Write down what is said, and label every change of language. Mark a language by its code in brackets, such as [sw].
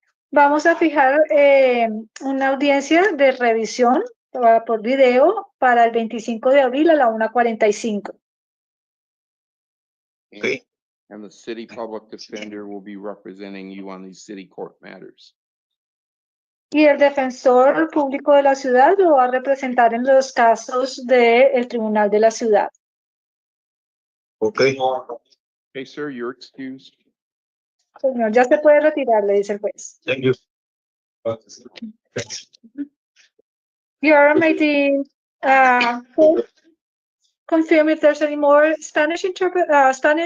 [es] Vamos a fijar una audiencia de revisión por video para el 25 de abril a la 1:45. [en] Okay. And the city public defender will be representing you on these city court matters. [es] Y el defensor público de la ciudad lo va a representar en los casos del tribunal de la ciudad. Ok. [en] Okay, sir, you're excused. [es] Señor, ya se puede retirar, le dice el juez. [en] Thank you. Your Honor, confirm if there's any more Spanish defendants?